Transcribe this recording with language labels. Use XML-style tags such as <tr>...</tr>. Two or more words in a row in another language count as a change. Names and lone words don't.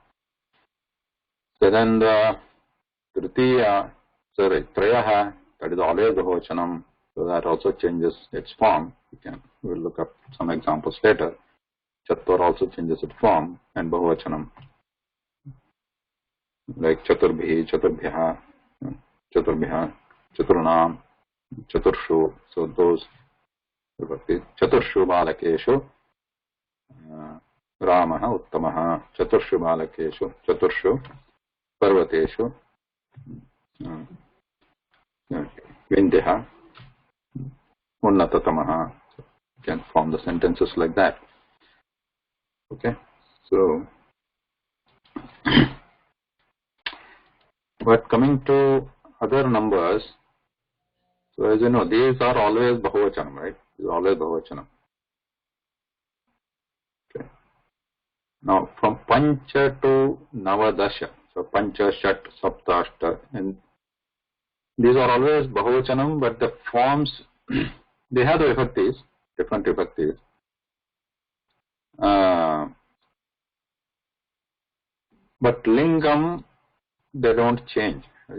<en>So then the</en> <sa>tritiya, trayaha,</sa> <en>that is always bahuvachanam, so that also changes its form. We'll look up some examples later. Chatur also changes its form, and bahuvachanam, like</en> <sa>chaturbhi, chaturbhyaha, chaturunam, chaturshu.</sa> <en>So those</en> <sa>chaturshu balakeshu ramaha uttamaha, chaturshu balakeshu, chaturshu parvateshu vindyaha unnatatamaha.</sa> <en>You can form the sentences like that. Okay, so but coming to other numbers, so as you know, these are always bahuvachanam, right? These are always bahuvachanam. Okay. Now from pancha to navadasha, so</en> <sa>pancha, shat, sapta, ashta,</sa> <en>and these are always bahuvachanam, but the forms, they have the vibhaktis, different vibhaktis. But lingam, they don't change, right?</en>